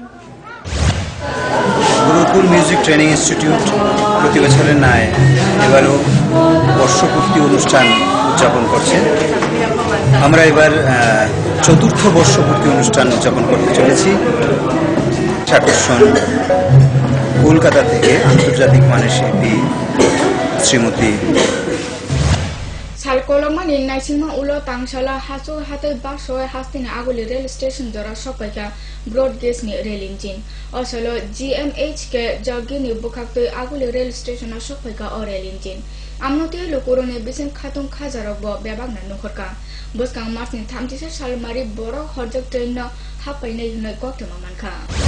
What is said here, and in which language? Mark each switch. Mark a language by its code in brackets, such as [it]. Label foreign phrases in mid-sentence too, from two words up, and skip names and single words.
[bn] গুরুকুল মিউজিক ট্রেনিং ইনস্টিটিউট প্রতি বছরের ন্যায় এবারও বর্ষপূর্তি অনুষ্ঠান উদযাপন করছে। আমরা এবার 4র্থ বর্ষপূর্তি অনুষ্ঠান উদযাপন করতে চলেছি। আকর্ষণ কলকাতা থেকে আন্তর্জাতিক মানের শিল্পী শ্রীমতী [trp] Salkolomani naisima ulo tangsala hasu hatai basoy hastini aguli [en] rail station [trp] jora sopaika [en] broad gauge [trp] ni [en] rail engine [trp] osolo GMH ke jagini bukaktoi aguli [en] rail station [trp] sopaika o [en] rail engine [trp] amnoti lokorone bisen khatung khajarok bo bebagna nukhorka boskang marsni 36 sal mari borok horjak train na hapainai hunai koktoma manka